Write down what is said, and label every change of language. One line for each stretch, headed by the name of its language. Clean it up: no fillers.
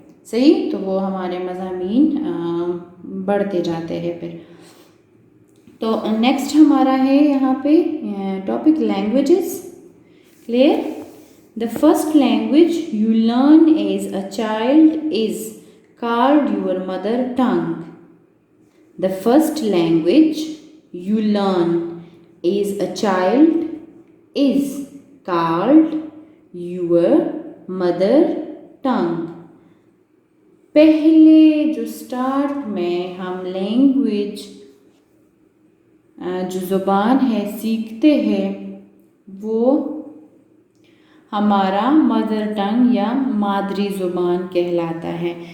Urdu: صحیح؟ تو وہ ہمارے مضامین بڑھتے جاتے ہیں پھر. تو نیکسٹ ہمارا ہے یہاں پہ topic languages.
English: Clear? The first language you learn as a child is called your mother tongue. The first language you learn as a child is called your mother tongue.
Urdu: پہلے جو سٹارٹ میں ہم language جو زبان ہے سیکھتے ہیں وہ ہمارا مدر ٹنگ یا مادری زبان کہلاتا ہے.